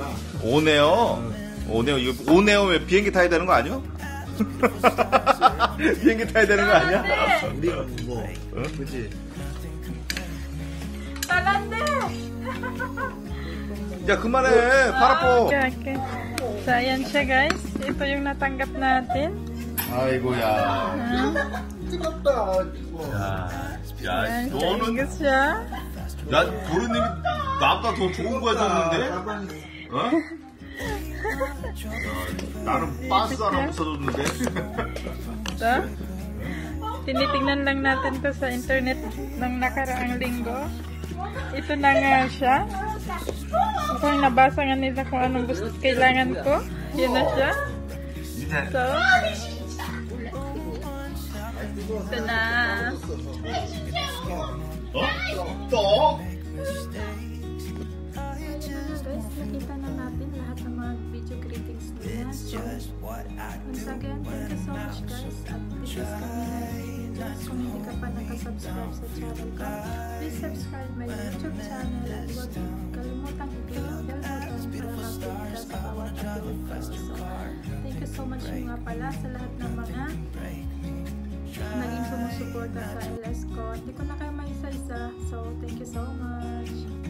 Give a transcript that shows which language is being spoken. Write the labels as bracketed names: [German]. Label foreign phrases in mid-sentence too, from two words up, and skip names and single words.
[Korean] 오네요. 이거 오네오면 비행기 타야 되는 거 아니야? 비행기 타야 되는 거 아니야? 우리가 뭐, 그치? 잘한테. 야, 그만해. 팔 아파. [Filipino] Okay. So, ayan siya guys. Ito yung natanggap natin. [Korean] 아이고야. 뜨겁다. 야, [Filipino] Ayan, [Korean] 너는, [Filipino] kaingat siya. [Korean] 야, 도련님이 나보다 더 좋은 거 해줬는데? 어? 나는 빠스 하나 못 사줬는데? [Filipino] So, tinitingnan lang natin to sa internet ng nakaraang linggo. Ito na nga siya. Mukhang nabasa nga nila kung anong gusto kailangan ko. Yun na siya. So, ito na. [Korean] 또? [Filipino] Guys, nakita na natin lahat ng mga [English] video greetings [Filipino] nila. [English] So, once again, thank you so much guys. At this is Camila. [Filipino] Kung hindi ka pa nakasubscribe sa channel ko, [English] please subscribe my YouTube channel [Filipino] at huwag kalimutang i-click ang [English] bell button [Filipino] para ma-update ka sa bawat upload ko. So, [English] thank you so much [Filipino] nga pala sa lahat ng mga naging sumusuporta sa LS ko. Hindi ko na kayo may isa-isa. [English] So, thank you so much.